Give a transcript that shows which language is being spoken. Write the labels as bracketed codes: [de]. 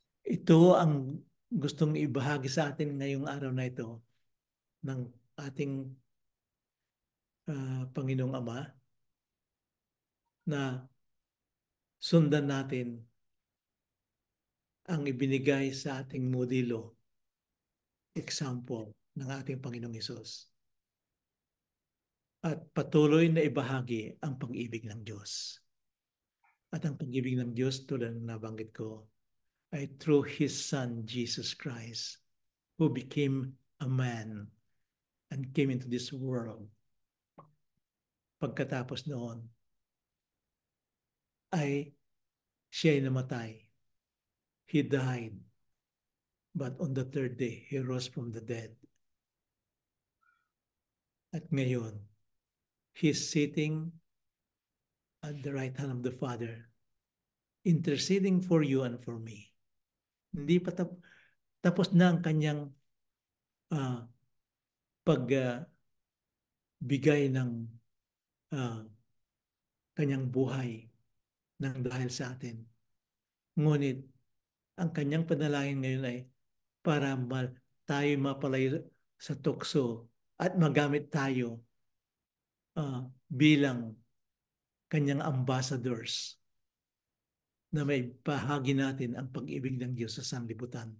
[tl] Ito ang gustong ibahagi sa atin ngayong araw na ito ng ating Panginoong Ama na sundan natin ang ibinigay sa ating modelo, example ng ating Panginoong Hesus. At patuloy na ibahagi ang pag-ibig ng Diyos. At ang pag-ibig ng Diyos, tulad ng nabanggit ko, ay [en] through His Son, Jesus Christ, who became a man and came into this world. [tl] Pagkatapos noon, ay siya ay namatay. [en] He died. But on the third day, He rose from the dead. [tl] At ngayon, [en] He's sitting at the right hand of the Father, interceding for you and for me. [tl] Hindi pa tapos na ang kanyang pagbigay ng kanyang buhay ng dahil sa atin. Ngunit, ang kanyang panalangin ngayon ay para tayo mapalayo sa tukso at magamit tayo bilang kanyang ambassadors na may bahagi natin ang pag-ibig ng Diyos sa sanlibutan.